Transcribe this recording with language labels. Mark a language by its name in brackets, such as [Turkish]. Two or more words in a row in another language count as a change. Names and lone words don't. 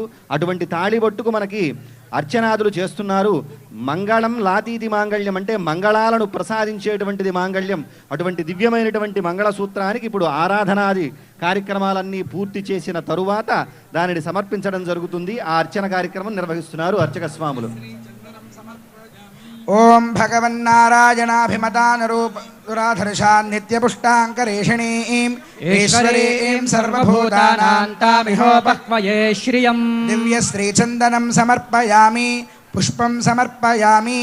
[Telugu] అటువంటి తాళిబొట్టుకు మనకి అర్చనాదులు చేస్తున్నారు. [Sanskrit] మంగళం లాతీతి మాంగళ్యం [Telugu] అంటే మంగళాలను ప్రసాదించేటువంటిది మాంగళ్యం. అటువంటి దివ్యమైనటువంటి మంగళసూత్రానికి ఇప్పుడు ఆరాధనాది కార్యక్రమాలన్నీ పూర్తి చేసిన తరువాత దానిని సమర్పించడం జరుగుతుంది. ఆ అర్చన కార్యక్రమం నిర్వహిస్తున్నారు అర్చక స్వాములు. [Sanskrit] ओम भगवन्नारायणाभिमतानरूपदुराधर्षा नित्यपुष्टाङ्करेषणीं ईश्वरीं सर्वभूतानान्तामिहोपक्वये श्रियं दिव्यश्रीचन्दनं समर्पयामि पुष्पं समर्पयामि।